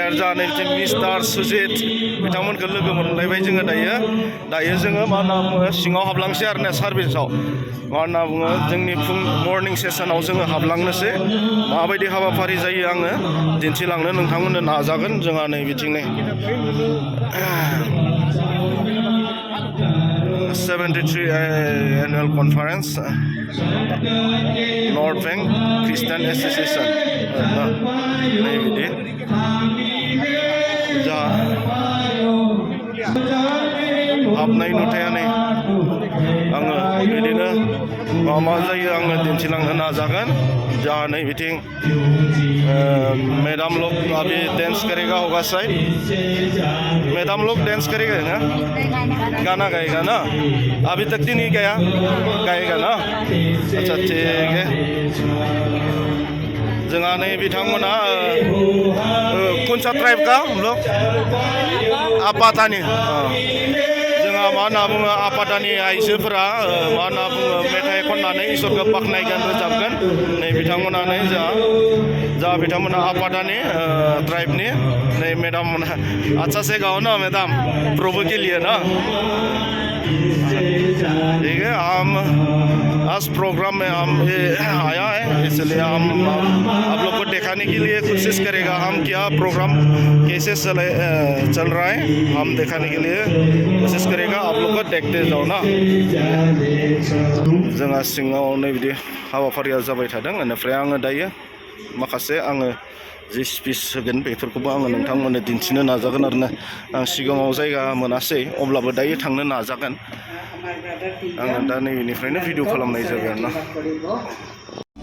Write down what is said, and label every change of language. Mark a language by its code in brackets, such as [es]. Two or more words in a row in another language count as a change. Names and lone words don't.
[brx] आरो जाहा नै बिथिं मिस्टार सुजित बिथांमोनखौ लोगो मोनलायबाय जोङो दायो जोङो मा होनना बुङो सिङाव हाबलांसै आरो ना सार्भिसाव मा होनना बुङो जोंनि मर्निं सेसनाव जोङो हाबलांनोसै माबायदि हाबाफारि जायो आङो दिन्थिलांनो नोंथांमोननो नाजागोन जोंहा नै बिथिं नै 73 annual conference North Bank Christian Association नै बिदि जा हाबनाय नुथाया नै आङो बिदिनो मा जायो आङो दिन्थिलांनो नाजागोन जहाँ नै बिथिं [hi] मैडम लोग अभी डांस करेगा होगा शायद मैडम लोग डांस करेगा ना गाना गाएगा ना अभी तक तो नहीं गाएगा ना अच्छा ठीक है [brx] जोंहा नै बिथांमोना [hi] कौन सा ट्राइब का हम लोग [brx] आपातानि जोंहा मा होनना बुङो आपातानि आइजोफोरा मा होनना बुङो मेथाइ खननानै इसोरखौ बाख्नायगोन रोजाबगोन नै बिथांमोना नै जा बिथांमोना आपातानि ट्राइबनि नै मेडाम मोना [hi] अच्छा से गाओ ना मैडम प्रभु के लिए ना ठीक है हम आज प्रोग्राम में हम आया है इसलिए हम आप लोग को दिखाने के लिए कोशिश करेगा हम क्या प्रोग्राम कैसे चल रहा है हम दिखाने के लिए कोशिश करेगा आप लोग को देखते जाओ ना [brx] जोंहा सिङाव नै बिदि हाबाफारिया जाबाय थादों बेनिफ्राय आङो दायो माखासे आङो जि स्पिच होगोन बेफोरखौबो आङो नोंथांमोननो दिन्थिनो नाजागोन आरोना आं सिगाङाव जायगा मोनासै अब्लाबो दायो थांनो नाजागोन आङो दा नैबेनिफ्रायनो भिडिअ खालामनाय जाबाय आरोना